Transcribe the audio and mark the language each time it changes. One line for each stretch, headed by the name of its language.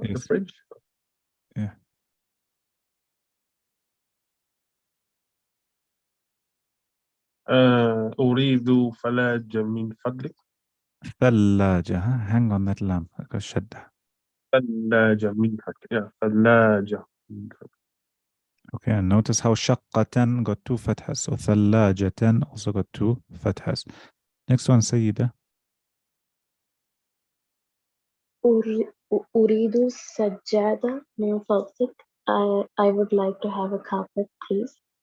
English: Yes. fridge. Yeah.
Arabic: أريد ثلاجة من فضلك.
English: ثلاجة, hang on that lam, الشدة.
Arabic: ثلاجة من فضلك.
English: Yeah,
Arabic: ثلاجة من فضلك.
English: Okay, and notice how شقة got two fathas. So ثلاجة also got two fathas. Next one, Sayyida.
Arabic: أريد سجادة من فضلك.
English: I would like to have a carpet, please.